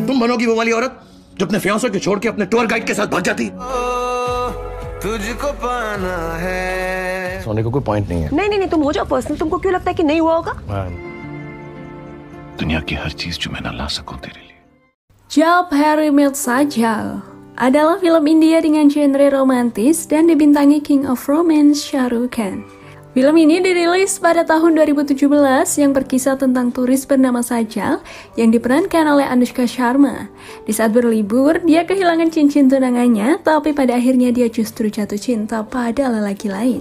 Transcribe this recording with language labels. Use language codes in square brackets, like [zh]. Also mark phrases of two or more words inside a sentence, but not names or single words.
[hi] तुम बनोगी वो वाली औरत जो अपने फियांसे को छोड़ के अपने टूर गाइड के साथ भाग जाती। तुझको पाना है। सोने को कोई पॉइंट नहीं है। नहीं, तुम हो जाओ पर्सनल। तुमको क्यों लगता है कि नहीं हुआ होगा? दुनिया की हर चीज जो मैं ना ला सकूं तेरे लिए। [id] Job Harry Met Sajal adalah film India dengan genre romantis dan dibintangi King of Romance Shah Rukh Khan. Film ini dirilis pada tahun 2017 yang berkisah tentang turis bernama Sajal yang diperankan oleh Anushka Sharma. Di saat berlibur, dia kehilangan cincin tunangannya, tapi pada akhirnya dia justru jatuh cinta pada lelaki lain.